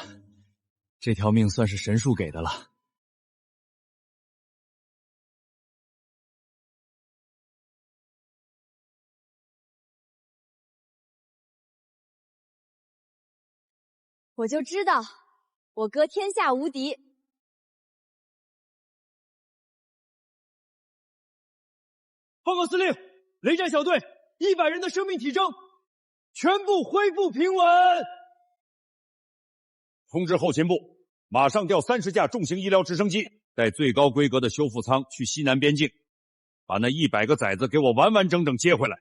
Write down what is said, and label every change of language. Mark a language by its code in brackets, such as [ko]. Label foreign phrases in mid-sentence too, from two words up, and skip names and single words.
[zh] 這條命算是神樹給的了。我就知道，我哥天下無敵。報告司令，雷戰小隊100人的生命體徵，全部恢復平穩。通知後勤部，馬上調30架重型醫療直升機，帶最高規格的修復艙去西南邊境，把那100個崽子給我完完整整接回來。